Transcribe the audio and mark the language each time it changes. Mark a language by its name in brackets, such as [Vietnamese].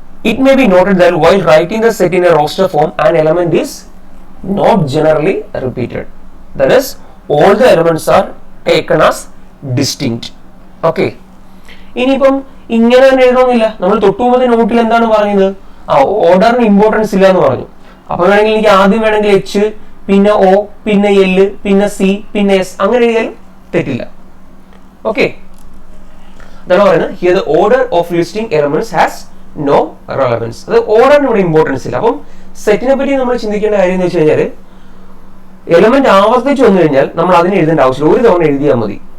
[English] It may be noted that while writing the set in a roster form, an element is not generally repeated. That is, all the elements are taken as distinct. Okay. [Malayalam] ഇനിയിപ്പം ഇങ്ങനെ തന്നെ എഴുതണമെന്നില്ല. നമ്മൾ തൊട്ടുമുമ്പത്തെ നോട്ടിൽ എന്താണ് പറഞ്ഞത്? ഓർഡറിന് importance ഇല്ല എന്ന് പറഞ്ഞു. അപ്പൊ വേണമെങ്കിൽ എനിക്ക് ആദ്യം വേണമെങ്കിൽ എച്ച്, പിന്നെ ഒ, പിന്നെ എൽ, പിന്നെ സി, പിന്നെ എസ്, അങ്ങനെ എഴുതിയാലും തെറ്റില്ല. ഓക്കെ, അതാണ് പറയുന്നത്. [English] Here the order of listing elements has no relevance. [Malayalam] അത് ഓർഡറിന് ഇവിടെ ഇമ്പോർട്ടൻസ് ഇല്ല. അപ്പം സെറ്റിനെ പറ്റി നമ്മൾ ചിന്തിക്കേണ്ട കാര്യം എന്ന് വെച്ച് കഴിഞ്ഞാൽ, എലമെന്റ് ആവർത്തിച്ച് വന്നു കഴിഞ്ഞാൽ നമ്മൾ അതിന് എഴുതേണ്ട ആവശ്യമില്ല, ഒരു തവണ എഴുതിയാൽ മതി.